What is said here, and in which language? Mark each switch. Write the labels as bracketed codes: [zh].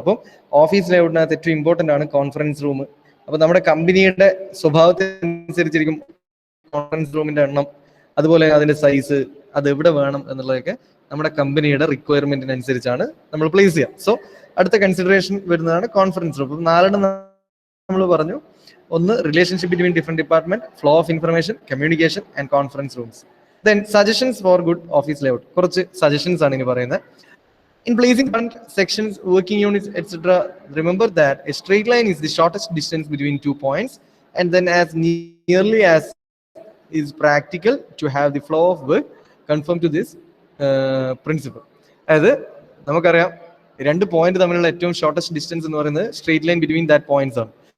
[ml] അപ്പം ഓഫീസ് ലേഔട്ടിനകത്ത് ഏറ്റവും ഇമ്പോർട്ടൻ്റ് ആണ് കോൺഫറൻസ് റൂം. അപ്പൊ നമ്മുടെ കമ്പനിയുടെ സ്വഭാവത്തിനനുസരിച്ചിരിക്കും കോൺഫറൻസ് റൂമിന്റെ എണ്ണം, അതുപോലെ അതിന്റെ സൈസ്, അത് എവിടെ വേണം എന്നുള്ളതൊക്കെ നമ്മുടെ കമ്പനിയുടെ റിക്വയർമെന്റിനനുസരിച്ചാണ് നമ്മൾ പ്ലേസ് ചെയ്യുക. സോ അടുത്ത കൺസിഡറേഷൻ വരുന്നതാണ് കോൺഫറൻസ് റൂം. അപ്പം 4 നമ്മൾ പറഞ്ഞു. [en] ഒന്ന്, relationship between different department, flow of information, communication and conference rooms. Then suggestions for good office layout. [ml] കുറച്ച് സജഷൻസ് ആണ് ഇനി പറയുന്നത്. [en] In placing current sections, working units, etc., remember that a straight line is the shortest distance between 2 points, and then as nearly as is practical to have the flow of work conform to this principle. [ml] അതായത് നമുക്കറിയാം 2 point തമ്മിലുള്ള ഏറ്റവും shortest distance എന്ന് പറയുന്നത് [en] straight line between that points [ml] ആണ്.